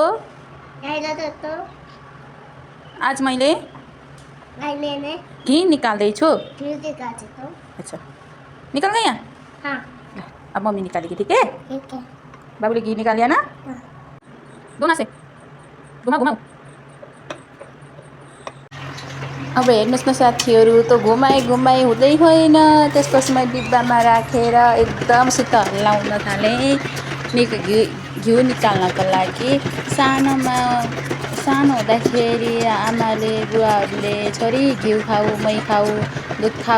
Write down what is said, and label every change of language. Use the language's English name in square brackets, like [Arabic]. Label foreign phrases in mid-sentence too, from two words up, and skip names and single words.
[Hindi] हेलो दोस्तों [Nepali] आज मैले [Hindi] मैंने [Nepali] घी निकाल्दैछु [Hindi] घी निकाल तो अच्छा निकल गई यहाँ हाँ अब मम्मी निकालेगी ठीक है ठीक है [Nepali] बाबुले घी निकालिया ना [Hindi] हाँ दोना से [Nepali] घुमाऊ घुमाऊ अब हेर्नुहोस् न साथीहरू त घुमाइ हुँदै होइन त्यसपछि मैले डिब्बामा राखेर एकदमसित हल्लाउन थालेँ घिउ निकाल्नको लागि सानो हुँदाखेरि आमाले बुवाहरूले छोरी घिउ खाऊ मै खाऊ दुध खाऊ